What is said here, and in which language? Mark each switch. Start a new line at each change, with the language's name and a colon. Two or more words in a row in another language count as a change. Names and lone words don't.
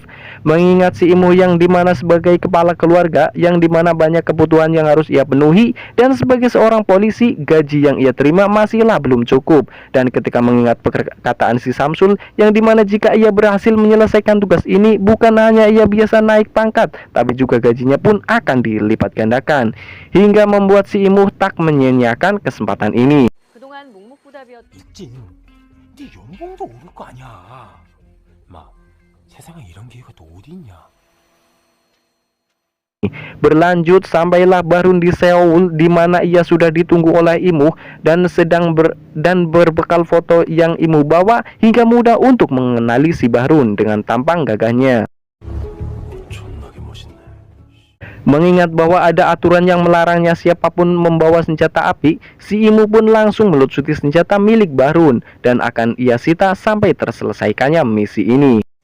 Indonesian: Mengingat si Imu yang dimana sebagai kepala keluarga yang dimana banyak kebutuhan yang harus ia penuhi, dan sebagai seorang polisi gaji yang ia terima masihlah belum cukup, dan ketika mengingat perkataan si Samsul yang dimana jika ia berhasil menyelesaikan tugas ini bukan hanya ia biasa naik pangkat, tapi juga gajinya pun akan dilipat gandakan, hingga membuat si Imu tak menyia-nyiakan kesempatan ini.
Korean: 그동안 묵묵부답이었. 있지. 네 연봉도 오를 거 아니야. 마, 세상에 이런 기회가 또 어디 있냐?
Indonesian: Berlanjut sampailah Barun di Seoul, di mana ia sudah ditunggu oleh Imu dan berbekal foto yang Imu bawa hingga mudah untuk mengenali si Barun dengan tampang gagahnya. Mengingat bahwa ada aturan yang melarangnya siapapun membawa senjata api, si Imu pun langsung melucuti senjata milik Barun dan akan ia sita sampai terselesaikannya misi ini.